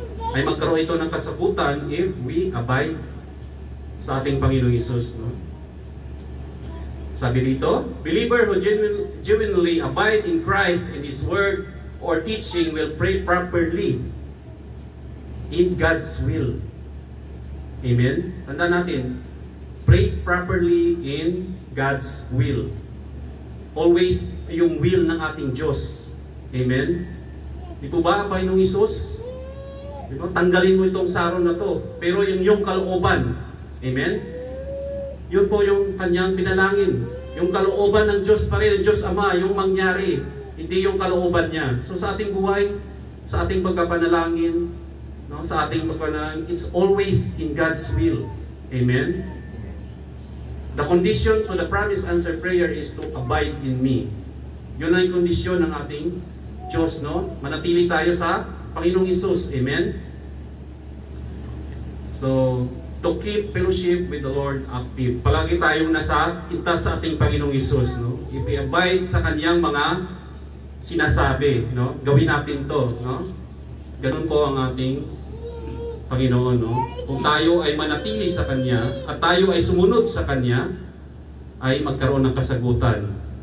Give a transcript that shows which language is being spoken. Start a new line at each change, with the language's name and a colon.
Filipino: Ay magkaroon ito ng kasagutan
English: if we abide
Filipino: sa ating Panginoong Hesus, no? Sabi dito,
English: believer who genuinely abide in Christ and His Word or teaching will pray properly in God's will. Amen?
Filipino: Tandaan natin,
English: pray properly in God's will.
Filipino: Always yung will ng ating Diyos. Amen? Di po ba, Panginoong Hesus? Diba? Tanggalin mo itong saron na to. Pero yung kalooban. Amen? Yun po yung kanyang pinalangin. Yung kalooban ng Diyos pa rin, ng Diyos Ama, yung mangyari. Hindi yung kalooban niya. So sa ating buhay, sa ating pagkapanalangin, no, sa ating pagkapanalangin,
English: it's always in God's will.
Filipino: Amen?
English: The condition to the promise answered prayer is to abide in me.
Filipino: Yun ang kondisyon ng ating Diyos, no? Manatili tayo sa Panginoong Hesus. Amen?
English: So, to keep fellowship with the Lord active.
Filipino: Palagi tayong nasa intat sa ating Panginoong Hesus, no?
English: If we abide
Filipino: sa kanyang mga sinasabi, no? Gawin natin to, no? Ganun po ang ating Panginoon, no? Kung tayo ay manatili sa Kanya at tayo ay sumunod sa Kanya, ay magkaroon ng kasagutan.